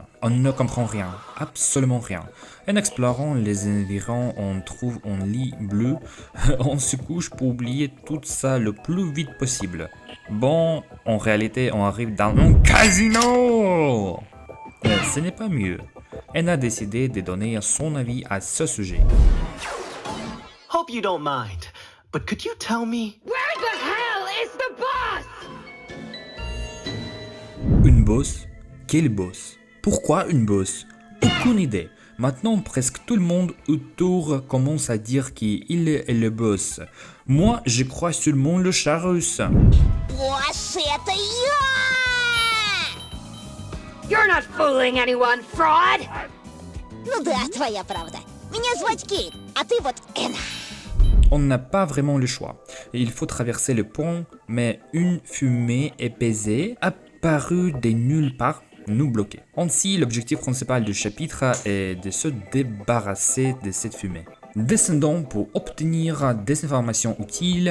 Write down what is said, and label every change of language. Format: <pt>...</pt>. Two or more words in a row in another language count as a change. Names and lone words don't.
<fr>On ne comprend rien, absolument rien. En explorant les environs, on trouve un lit bleu, on se couche pour oublier tout ça le plus vite possible. Bon, en réalité, on arrive dans un casino! Ce n'est pas mieux. Elle a décidé de donner son avis à ce sujet.</fr> <en>Hope you don't mind, but could you tell me? Where the hell is the boss?</en> <fr>Une bosse? Quelle bosse? Pourquoi une bosse? Aucune idée. Maintenant, presque tout le monde autour commence à dire qu'il est le boss. Moi, je crois seulement le chat russe.</fr> <ru>Вообще-то я!</ru> <en>You're not fooling anyone, fraud!</en> <ru>Ну да, твоя правда. Меня звать Кейт, а ты вот Энна.</ru> <fr>On n'a pas vraiment le choix. Il faut traverser le pont, mais une fumée épaissée apparue de nulle part nous bloquer. Ainsi, l'objectif principal du chapitre est de se débarrasser de cette fumée. Descendons pour obtenir des informations utiles.</fr>